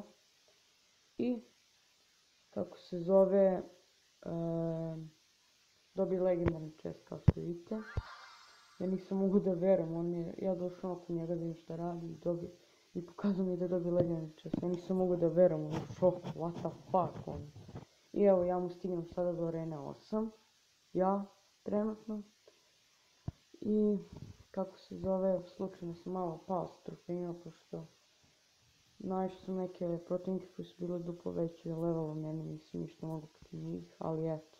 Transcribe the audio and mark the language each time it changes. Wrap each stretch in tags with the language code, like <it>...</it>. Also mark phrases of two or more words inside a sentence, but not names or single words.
<sr>I, kako se zove, dobije legendarni chest kao što vidite. Ja nisam mogu da verujem, ja došao oko njega da vidim šta radi i dobije. I pokazao mi da dobije legendarni chest, ja nisam mogu da verujem, on je u šoku,</sr> <en>what the fuck on.</en> <sr>I evo, ja mu stignem sada do Arene 8, ja, trenutno. I, kako se zove, slučajno sam malo pao sa trofejima, pošto naišao sam neke protivnike koji su bili duplo veći levelom, meni nisam ništa mogu protiv njih, ali eto.</sr>